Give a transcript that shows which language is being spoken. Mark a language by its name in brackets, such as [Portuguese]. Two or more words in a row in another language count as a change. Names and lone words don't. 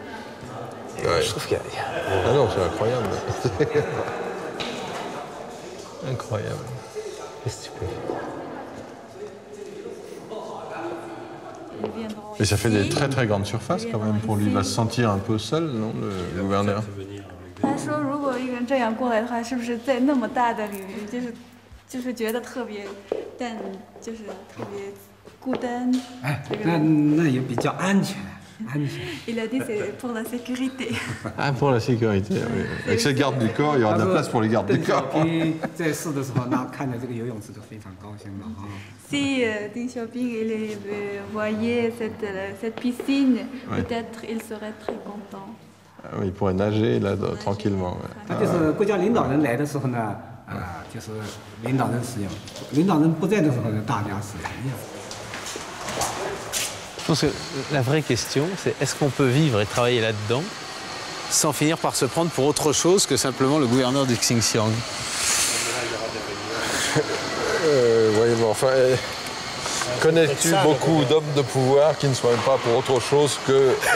[French] Je trouve qu'il y a... Ah non, c'est incroyable. Incroyable. Qu'est-ce que tu peux? Et ça fait des très très grandes surfaces quand même pour lui. Il va se sentir un peu seul, non, le gouverneur? [Chinese] 他说，如果一个人这样过来的话，是不是在那么大的领域，就是觉得特别，但就是特别孤单。哎，那也比较安全，安全。 [French] Il a dit c'est pour la sécurité. Ah, pour la sécurité, oui. Avec cette garde du corps, il y aura de la place pour les gardes du corps. [Chinese] 在试的时候，那看着这个游泳池就非常高兴了啊。 [French] Si Deng Xiaoping il voyait cette piscine, peut-être il serait très content. Ah oui, il pourrait nager là tranquillement. [Chinese] 他就是国家领导人来的时候呢，就是领导人使用；领导人不在的时候呢，大家使用。 [French] Je pense que la vraie question, c'est est-ce qu'on peut vivre et travailler là-dedans sans finir par se prendre pour autre chose que simplement le gouverneur du Xinjiang? Oui, mais enfin, connais-tu beaucoup d'hommes de pouvoir qui ne soient même pas pour autre chose que...